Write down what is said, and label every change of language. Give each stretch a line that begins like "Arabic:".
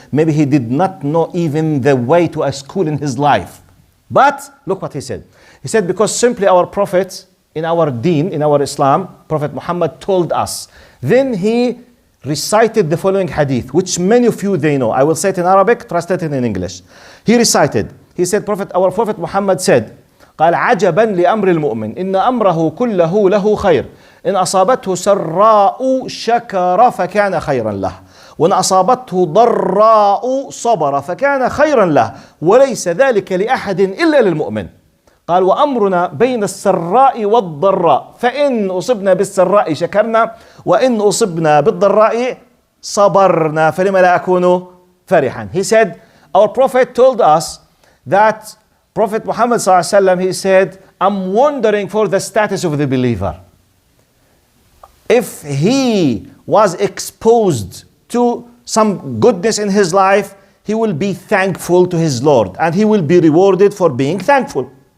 English: Maybe he did not know even the way to a school in his life. But look what he said. He said, because simply our Prophet, in our deen, in our Islam, Prophet Muhammad told us. Then he recited the following hadith, which many of you they know. I will say it in Arabic, translate it in English. He recited. He said, our Prophet Muhammad said,
Arabic: قال عجبا لأمر المؤمن إن أمره كله له خير إن أصابته سراء شكر فكان خيرا له وإن أصابته ضراء صبر فكان خيرا له وليس ذلك لأحد إلا للمؤمن. قال وأمرنا بين السراء والضراء فإن أصبنا بالسراء شكرنا وإن أصبنا بالضراء صبرنا فلما لا أكون فرحا.
English: He said, our Prophet told us that Prophet Muhammad ﷺ, he said, I'm wondering for the status of the believer. If he was exposed to some goodness in his life, he will be thankful to his Lord and he will be rewarded for being thankful.